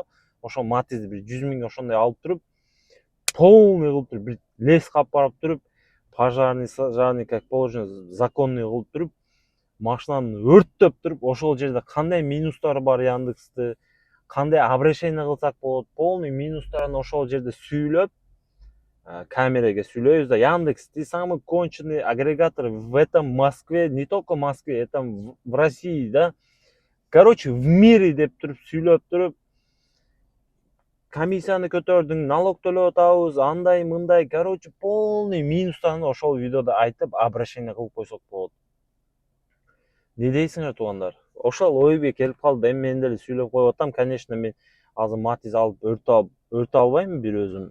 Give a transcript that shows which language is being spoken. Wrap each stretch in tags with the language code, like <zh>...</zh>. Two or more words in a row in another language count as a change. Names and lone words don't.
<ky>Ошол матизди бир 100 миң ошондой алып туруп, полный кылып туруп, бир лес кап барып туруп, пожарный,</ky> <ru>как положено,</ru> <ky>законный кылып туруп, машинаны өрттөп туруп, ошол жерде кандай минустары бар Яндексти, кандай обращение кылсак болот, полный минустарын ошол жерде сүйлөп, камерага сүйлөйбүз да, Яндекс,</ky> <ru>ты самый конченый агрегатор в этом Москве, не только в Москве, это в России, да. Короче, в мире</ru> <ky>деп туруп сүйлөп туруп, комиссияны көтөрдүң, налог төлөп атабыз, андай мындай, короче, полный минустарын ошол видеода айтып, обращение кылып койсок болот. Не дейсиңер туугандар? Ошол ойбу келип калды, эми мен деле сүйлөп коюп атам. Конечно, мен азыр матиз алып өртө албайм бир өзүм.</ky>